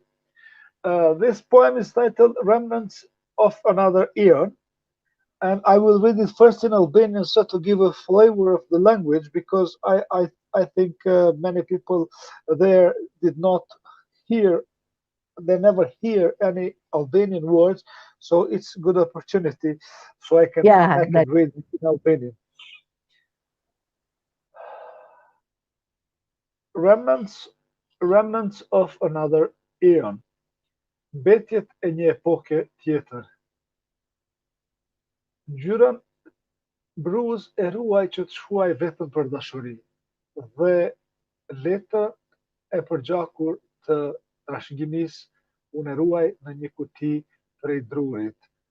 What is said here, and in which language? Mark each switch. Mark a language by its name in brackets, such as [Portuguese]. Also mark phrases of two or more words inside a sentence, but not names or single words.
[English] This poem is titled "Remnants of Another Eon," and I will read it first in Albanian so to give a flavor of the language because I think many people there did not hear, they never hear any Albanian words, so it's a good opportunity so Yeah, I can that. read in Albanian. Remnants remnants of another eon. [Albanian] Mbetjet e një epoke tjetër. Ngjyran bruz e ruaj që të shkruaj vetëm për dashuri, dhe letër e përgjakur të trashëgimisë unë e ruaj në një kuti prej drurit,